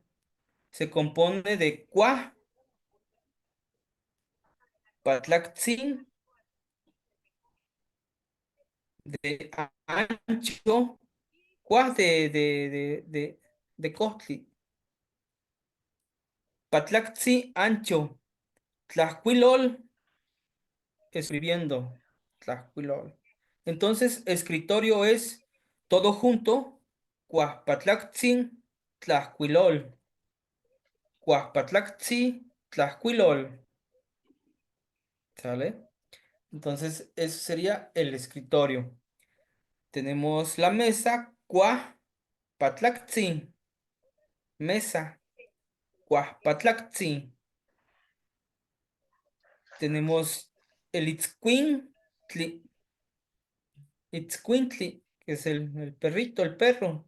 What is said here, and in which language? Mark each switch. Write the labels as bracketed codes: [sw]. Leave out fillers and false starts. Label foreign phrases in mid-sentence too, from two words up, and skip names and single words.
[es] Se compone de [nah] cua, patlaxin, [es] de ancho, cua de costli, patlaxi ancho, tlacuilol, escribiendo, tlacuilol. Entonces, escritorio es todo junto, [nah] cua patlaxin, tlacuilol, cua patlaxi, tlacuilol. [es] ¿Sale? Entonces, eso sería el escritorio. Tenemos la mesa, [nah] cua, patlactzi, [es] mesa, [nah] cua, patlactzi. [es] Tenemos el itzcuintli, que es el perrito, el perro.